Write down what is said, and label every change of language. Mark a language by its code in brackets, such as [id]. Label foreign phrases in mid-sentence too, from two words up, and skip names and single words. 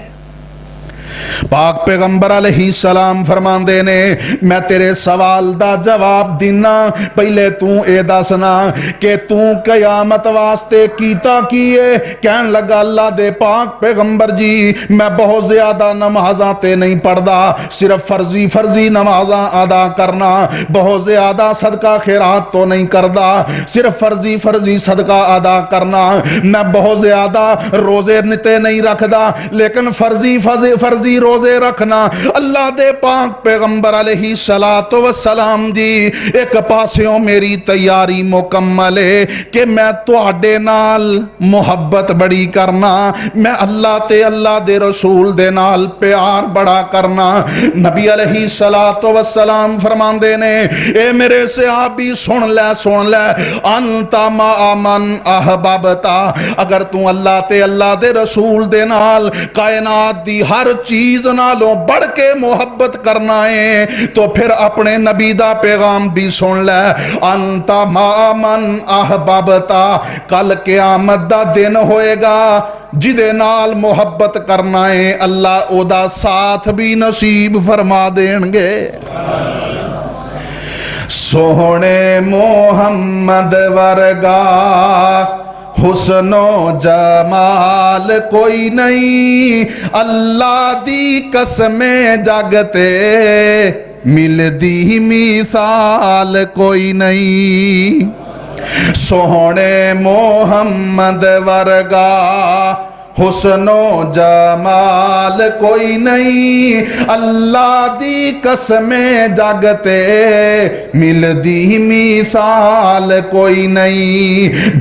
[pa] پاک پیغمبر [ar] علیہ السلام [pa] فرماندے نے میں تیرے سوال دا جواب دینا، پہلے تو اے دسنا کہ تو قیامت واسطے کیتا کیے؟ کہن لگا اللہ دے پاک پیغمبر جی میں بہت زیادہ نمازاں تے نہیں پڑھدا، صرف فرضی نمازاں ادا کرنا، بہت زیادہ صدقہ خیرات تو نہیں کردا، صرف فرضی صدقہ ادا کرنا، میں بہت زیادہ روزے نتے نہیں رکھدا لیکن فرضی روزے رکھنا۔ اللہ دے پاک پیغمبر [ar] علیہ السلام [pa] جی ایک پاسیوں میری تیاری مکمل ہے کہ میں تواڈے نال محبت بڑی کرنا، میں اللہ تے اللہ دے رسول دے نال پیار بڑا کرنا۔ نبی [ar] علیہ السلام [pa] فرماندے نے اے میرے صحابی سن لے [ar] انت ما من احببتا، [pa] اگر تو اللہ تے اللہ دے رسول دے نال کائنات دی ہر چیز نالوں بڑھ کے محبت کرنا ہے تو پھر اپنے نبی دا پیغام بھی سن لے، [ar] انت ما من احببتا، [pa] کل قیامت دا دن ہوئے گا جدے نال محبت کرنا ہے اللہ او دا ساتھ بھی نصیب فرما دیں گے۔ سونے محمد ورگا حسن و جمال کوئی نہیں، اللہ دی قسم جگتے ملدی مثال کوئی نہیں۔ سونے محمد ورگا حسن و جمال کوئی نہیں، اللہ دی قسم جگتے ملدی مثال کوئی نہیں۔